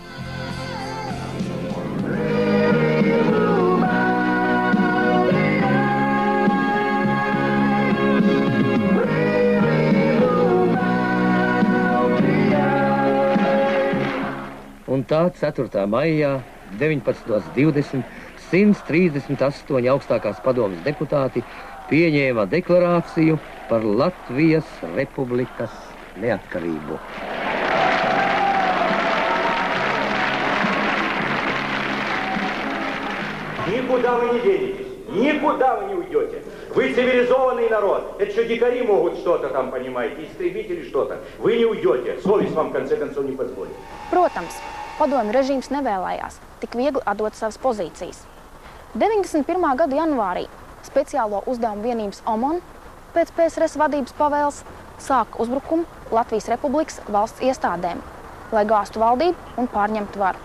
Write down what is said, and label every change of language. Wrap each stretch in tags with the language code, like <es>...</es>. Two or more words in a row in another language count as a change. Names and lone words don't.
<lv>Un tā 4. maijā 19.20 138 augstākās padomes deputāti pieņēma deklarāciju par Latvijas Republikas neatkarību.</lv> <ru>Никуда вы не денетесь. Никуда вы не уйдете. Вы цивилизованный народ. Это что, дикари могут что-то там, понимаете, истребители что-то. Вы не уйдете. Совесть вам, в конце концов, не позволит.</ru> <lv>Protams, padomju režīms nevēlējās tik viegli atdot savas pozīcijas. 91. gada janvārī speciālo uzdevumu vienības OMON pēc PSRS vadības pavēles sāka uzbrukumu Latvijas Republikas valsts iestādēm, lai gāstu valdību un pārņemtu varu.</lv>